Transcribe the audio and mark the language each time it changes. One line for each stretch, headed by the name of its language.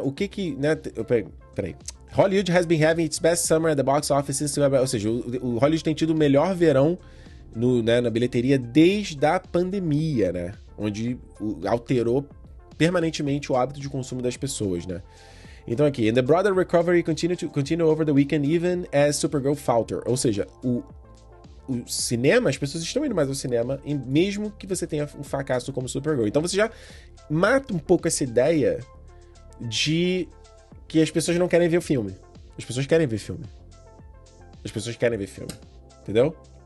Portuguese: O que né? Peraí.
English: Hollywood has been having its best summer at the box office since...
Portuguese: Ou seja, o Hollywood tem tido o melhor verão na bilheteria desde a pandemia, né? Onde alterou permanentemente o hábito de consumo das pessoas, né? Então aqui,
English: and the broader recovery continue over the weekend even as Supergirl falter.
Portuguese: Ou seja, o cinema, as pessoas estão indo mais ao cinema, mesmo que você tenha um fracasso como Supergirl. Então você já mata um pouco essa ideia de que as pessoas não querem ver o filme. As pessoas querem ver filme. As pessoas querem ver filme. Entendeu?